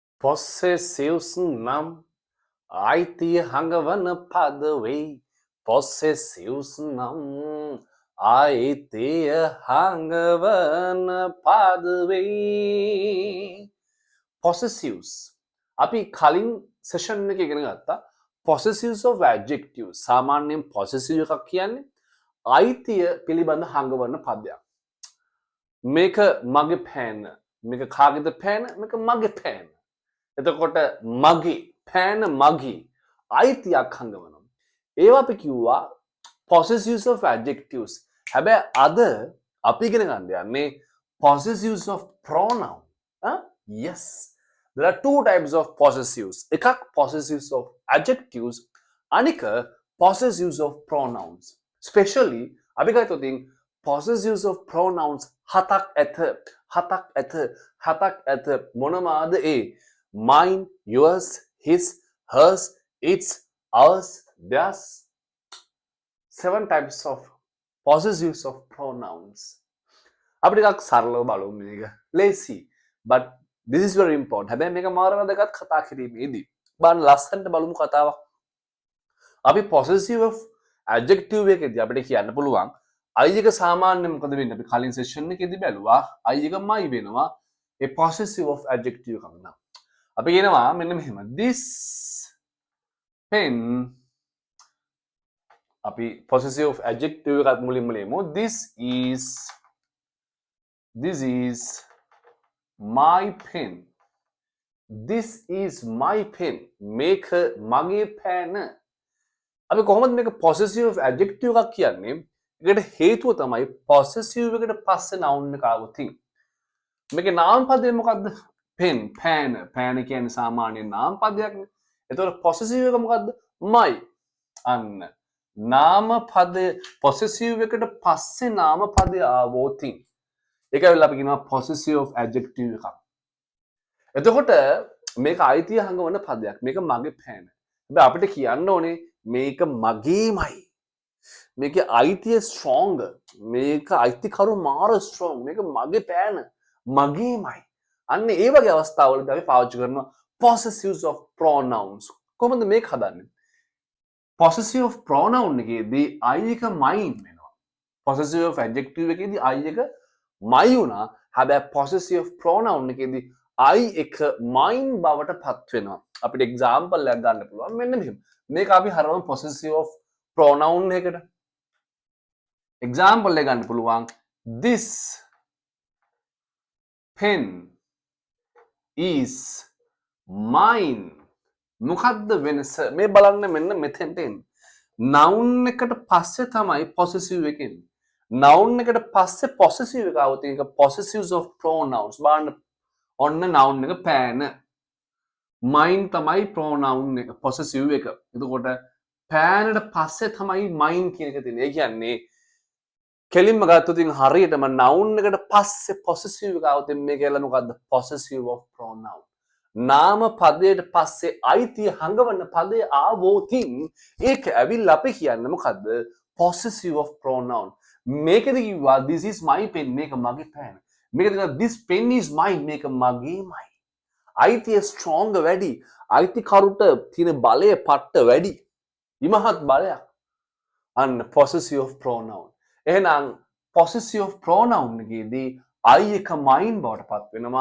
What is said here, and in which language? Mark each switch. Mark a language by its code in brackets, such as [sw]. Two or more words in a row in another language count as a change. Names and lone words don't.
[si] Possessives නම් අයිතිය හඟවන පද වෙයි. Possessives නම් අයිතිය හඟවන පද වෙයි. Possessives අපි කලින් සෙෂන් එක ඉගෙන ගත්තා. [en] Possessives of adjectives [si] සාමාන්‍යයෙන් possessive එකක් කියන්නේ අයිතිය පිළිබඳ හඟවන පදයක්. මේක මගේ පෑන, මේක කාගේද පෑන, මේක මගේ පෑන. එතකොට මගේ පෑන මගේ අයිතියක් හඟවනවා. ඒවා අපි කිව්වා [en] possessives of adjectives. [si] හැබැයි අද අපි ඉගෙන ගන්න යන්නේ [en] possessives of pronoun. Yes, there are two types of possessives. [si] එකක් [en] possessives of adjectives, [si] අනික [en] possessives of pronouns. [si] Especially අපි ගත්තොත් [en] possessives of pronouns [si] හතක් ඇත මොනවාද ඒ? [en] Mine, yours, his, hers, its, ours, theirs. 7 types of possessives of pronouns. [si] අපි ටිකක් සරලව බලමු මේක. [en] Lazy, but this is very important. [si] හැබැයි මේක මාර වැදගත් කතා කිරීමේදී. බලන්න ලස්සනට බලමු කතාවක්. අපි [en] possessive of adjective [si] එකේදී අපිට කියන්න පුළුවන් I එක සාමාන්‍යයෙන් මොකද වෙන්නේ? අපි කලින් සෙෂන් එකේදී බැලුවා I එක my වෙනවා ඒ [en] possessive of adjective [si] එකක් නම්. අපි කියනවා මෙන්න මෙහෙම [en] this pen [si] අපි [en] possessive of adjective [si] එකත් මුලින්ම ලියමු. [en] This is my pen. This is my pen. [si] මේක මගේ පෑන. අපි කොහොමද මේක [en] possessive of adjective [si] එකක් කියන්නේ? ඒකට හේතුව තමයි possessive එකට පස්සේ noun එක ආවොත් මේකේ නාම පදය මොකද්ද? pen, pan. pan කියන්නේ සාමාන්‍ය නාම පදයක්නේ. එතකොට possessive එක මොකද්ද? my. අන්න නාම පදය possessive එකට පස්සේ නාම පදය ආවොත් ඒකයි අපි කියනවා [en] possessive of adjective [si] එකක්. එතකොට මේක අයිතිය හංගවන පදයක්. මේක මගේ පෑන. හැබැයි අපිට කියන්න ඕනේ මේක මගේමයි. මේකේ අයිතිය strong. මේක අයිතිකරු මාර strong. මේක මගේ පෑන. මගේමයි. අන්න ඒ වගේ අවස්ථාවලදී අපි පාවිච්චි කරනවා [en] possessives of pronouns. [si] කොහොමද මේක හදන්නේ? [en] possessive of pronoun [si] එකේදී I එක mine වෙනවා. [en] possessive of adjective [si] එකේදී I එක my වුණා. හැබැයි [en] possessive of pronoun [si] එකේදී I එක mine බවට පත් වෙනවා. අපිට example එකක් ගන්න පුළුවන්. මෙන්න මෙහෙම. මේක අපි හරවමු [en] possessive of pronoun [si] එකට. example එක ගන්න පුළුවන්. [en] This pen is mine. [si] මොකද්ද වෙනස? මේ බලන්න මෙන්න මෙතෙන්ට එන්න. noun එකට පස්සේ තමයි possessive එක එන්නේ. noun එකට පස්සේ possessive එක આવුත් ඒක [en] possessives of pronouns. [si] බලන්න ඔන්න noun එක පෑන. mine තමයි pronoun එක possessive එක. එතකොට පෑනට පස්සේ තමයි mine කියන එක තියෙන්නේ. ඒ කියන්නේ කෙලින්ම ගත්තොත් හරියටම noun එකට පස්සේ possessive එක આવුත් මේක කියලා මොකද්ද? [en] possessive of pronoun. [si] නාම පදයට පස්සේ අයිතිය හංගවන පදය ආවොත් ඒක ඇවිල්ලා අපි කියන්නේ මොකද්ද? [en] possessive of pronoun. [si] මේකෙදි කිව්වා [en] this is my pen [si] මේක මගේ පෑන. මේකෙදි කිව්වා [en] this pen is mine [si] මේක මගේමයි. අයිතිය strong වැඩි. අයිතිකරුට තියෙන බලය පට්ට වැඩි. ඉමහත් බලයක්. අන්න [en] possessive of pronoun. [si] එහෙනම් [en] possessive of pronoun [si] එකේදී I එක mine බවට පත් වෙනවා.